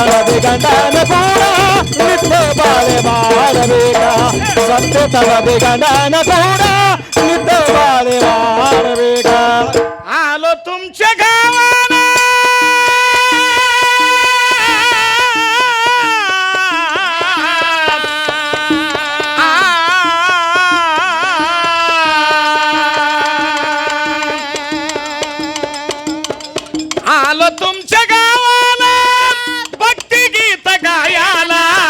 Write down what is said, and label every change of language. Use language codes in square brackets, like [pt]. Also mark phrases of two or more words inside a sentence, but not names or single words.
[kn] ಗಂಡನ ಕೂಡ ನಿತ್ಯ ಬಾಳೆ ಮಾಡಬೇಕ ಸತ್ಯತನದಿ ಗಂಡನ ಕೂಡ ನಿತ್ಯ ಬಾಳೆ ಮಾಡಬೇಕ [mr] आलो तुमच्या गावाला आलो तुमच्या गावाला भक्ती गीत गायाला